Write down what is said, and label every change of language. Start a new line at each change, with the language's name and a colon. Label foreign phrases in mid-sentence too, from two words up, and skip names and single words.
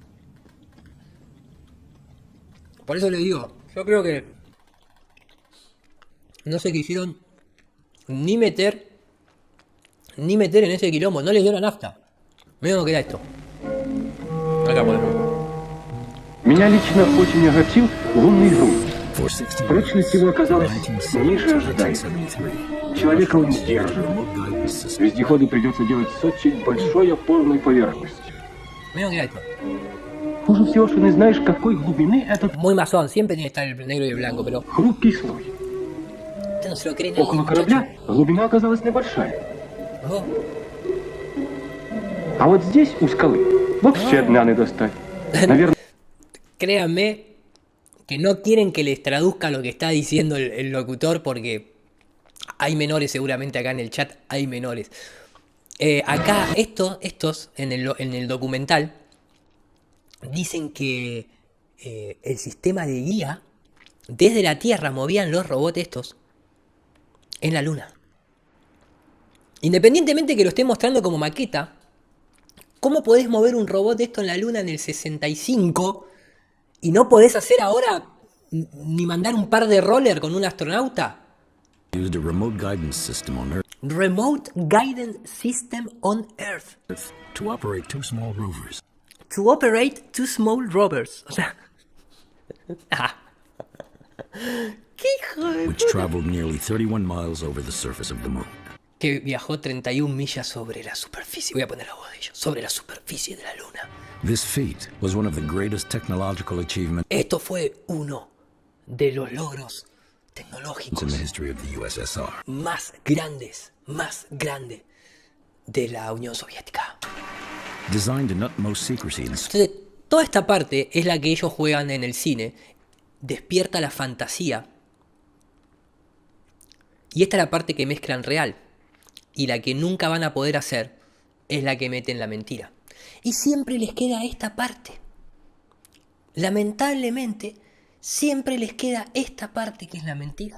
Spanish: Por eso le digo, yo creo que no se quisieron ni meter en ese quilombo, no les dio la nafta. Miren lo que era esto. Acá podemos.
Russian: Меня лично очень огорчил лунный грунт. Прочность его оказалась ниже ожиданий. Человека он сдерживает. Вездеходу придется делать с очень большой опорной поверхностью.
Spanish: Miren lo que era esto.
Russian: Хуже всего, что не знаешь, какой глубины этот
Spanish: Muy masón, siempre tiene que estar el negro y el blanco, pero...
Russian: хрупкий слой.
Spanish: Usted no se lo cree nadie,
Russian: Около корабля глубина оказалась небольшая. Oh. А вот здесь, у скалы, вообще дна не достать. Наверное...
Spanish: Créanme que no quieren que les traduzca lo que está diciendo el locutor porque hay menores seguramente acá en el chat, hay menores. Acá estos en el documental dicen que el sistema de guía desde la Tierra movían los robots estos en la Luna. Independientemente que lo esté mostrando como maqueta, ¿cómo podés mover un robot de esto en la Luna en el 65 y no podés hacer ahora ni mandar un par de roller con un astronauta?
English: Used a remote guidance system on Earth Remote Guidance System on Earth. to operate two small rovers. To operate two small rovers.
Spanish: O sea... ¡Qué hijo de
English: Which traveled nearly 31 miles over the surface of the moon.
Spanish: que viajó 31 millas sobre la superficie. Voy a poner la voz de ellos. Sobre la superficie de la luna.
English: This feat was one of the greatest technological achievements
Spanish: Esto fue uno de los logros
English: in
Spanish: tecnológicos
English: the history of the USSR.
Spanish: más grande de la Unión Soviética.
English: Designed in utmost secrecy and
Spanish: Entonces, toda esta parte es la que ellos juegan en el cine. Despierta la fantasía. Y esta es la parte que mezclan real. Y la que nunca van a poder hacer es la que meten la mentira. Y siempre les queda esta parte. Lamentablemente, siempre les queda esta parte que es la mentira.